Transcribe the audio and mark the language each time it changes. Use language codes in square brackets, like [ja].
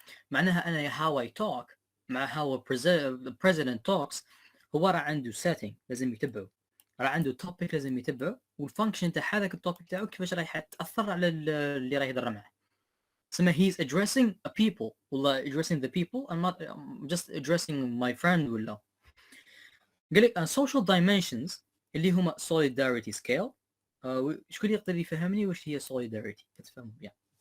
[ar] معناها أنا [en] how I talk [ar] مع [en] how the president talks [ar] هو راه عنده setting لازم يتبعه، راه عنده topic لازم يتبعه، والفانكشن تاع هذاك التوبيك تاعو كيفاش راح تأثر على اللي راح يهضر معه. [en] سما he's addressing a people ولا addressing the people. I'm just addressing my friend ولا. [ar] قال لك social dimensions اللي هما solidarity scale. شكون يقدر يفهمني واش هي solidarity؟ تفهم يعني.